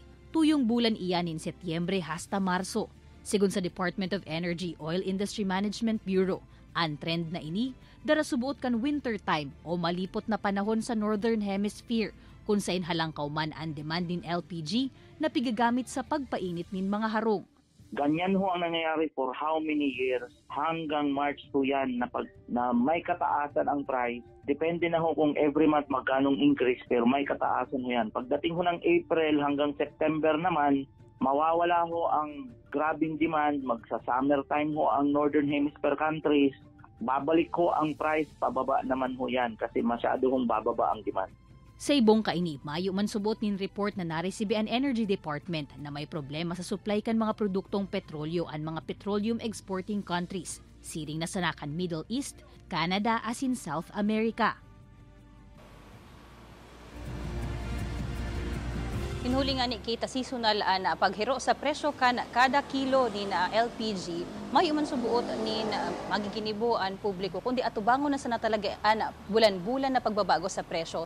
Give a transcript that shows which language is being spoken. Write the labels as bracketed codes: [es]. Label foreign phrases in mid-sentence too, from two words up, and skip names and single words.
[bik] Tuyong bulan iyanin Setyembre hasta Marso. Sigun sa Department of Energy Oil Industry Management Bureau, ang trend na ini, dara subuot kan [en] winter time [bik] o malipot na panahon sa Northern Hemisphere kung sain halangkaw man ang demand din LPG na pigagamit sa pagpainit nin mga harong. [tl] Ganyan ho ang nangyayari [en] for how many years [tl] hanggang March 2 yan na may kataasan ang price. Depende na ho kung [en] every month [tl] magkanong increase pero may kataasan ho yan. Pagdating ho ng April hanggang September naman, mawawala ho ang grabing demand, magsa- [en] summer time [tl] ho ang Northern Hemisphere countries, babalik ho ang price, pababa naman ho yan kasi masyado hong bababa ang demand. [bik] Sa ibong kaini, mayo man subot nin report na naresibi ang Energy Department na may problema sa supply kan mga produktong petrolyo ang mga [en] petroleum exporting countries, [bik] siring na sanakan Middle East, Canada asin South America. Hinuli nga ni kita seasonal na paghiro sa presyo kan kada kilo ni na LPG, may man subuot ni magiginibo ang publiko kundi atubangon na sana talaga bulan-bulan na pagbabago sa presyo.